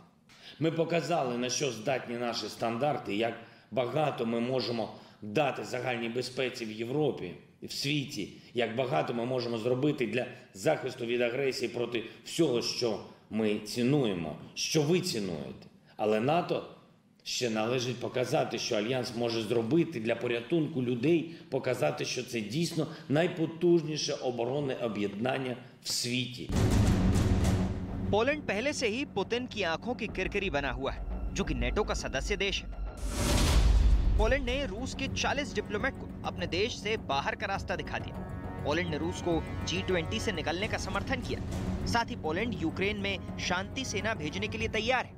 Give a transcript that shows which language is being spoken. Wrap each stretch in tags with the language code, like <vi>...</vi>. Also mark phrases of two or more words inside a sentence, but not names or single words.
<uk>Ми показали, на що здатні наші стандарти, як багато ми можемо дати загальній безпеці в Європі і в світі, як багато ми можемо зробити для захисту від агресії проти всього, що ми цінуємо, що ви цінуєте. Але НАТО ще належить показати, що Альянс може зробити для порятунку людей, показати, що це дійсно найпотужніше оборонне об'єднання в світі.</uk> <hi>पोलैंड पहले से ही पुतिन की आंखों की किरकिरी बना हुआ है, जो कि नेटो का सदस्य देश है। पोलैंड ने रूस के 40 डिप्लोमेट को अपने देश से बाहर का रास्ता दिखा दिया। पोलैंड ने रूस को G20 से निकलने का समर्थन किया। साथ ही पोलैंड यूक्रेन में शांति सेना भेजने के लिए तैयार है।</hi>